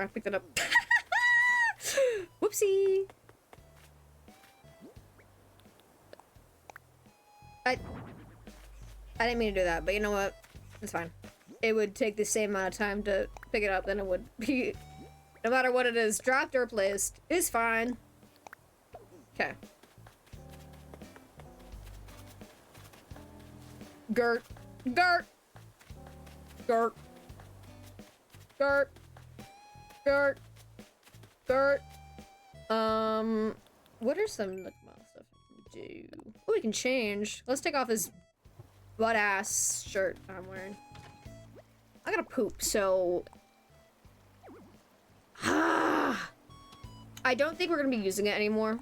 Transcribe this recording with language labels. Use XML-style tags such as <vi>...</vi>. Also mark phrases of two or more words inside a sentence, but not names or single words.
<en>I picked it up. Whoopsie. I didn't mean to do that, but you know what? It's fine. It would take the same amount of time to pick it up than it would be, no matter what it is, dropped or placed. It's fine. Okay. Gert. Gert. Gert. Gert. Gert. Gert. What are some stuff I can do? Oh, we can change. Let's take off his butt-ass shirt I'm wearing. I gotta poop, so... I don't think we're gonna be using it anymore.</en>